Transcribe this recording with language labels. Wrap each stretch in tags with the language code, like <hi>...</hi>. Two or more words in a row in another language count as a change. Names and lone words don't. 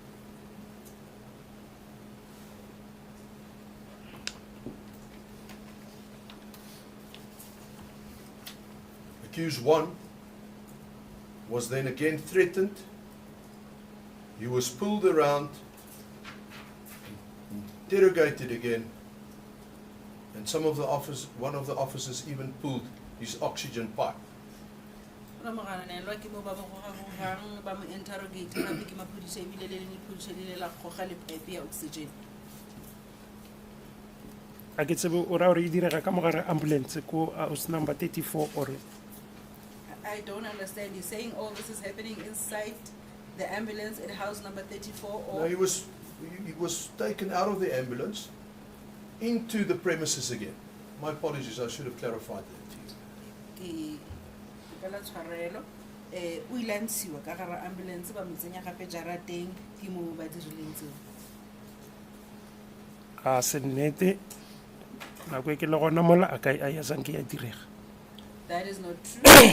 <en>Accused one was then again threatened. He was pulled around, interrogated again, and one of the officers even pulled his oxygen pipe.</en> <tn>Ora mogananelwa ke mo ba mo gogang ba mo interrogate gape ke maphodisa ebile le lephodisa le la goga le pipe ya oxygen. A ke tsebe o ra gore e direga ka mogare ambulance ko</tn> <en>house number</en> <tn>34 or</tn> <en>I don't understand. He's saying all this is happening inside the ambulance at house number 34 No, or he was taken out of the ambulance into the premises again. My apologies, I should have clarified that to you.</en> <tn>ke la tshwarelo o ile a ntshiwa ka gare ambulance ba mo tsenya gape jarateng ke mo ba dirileng tseo. a se nnete nako e ke le gona mola a ka a ya sang ke ya direga.</tn> <en>That is not true.</en>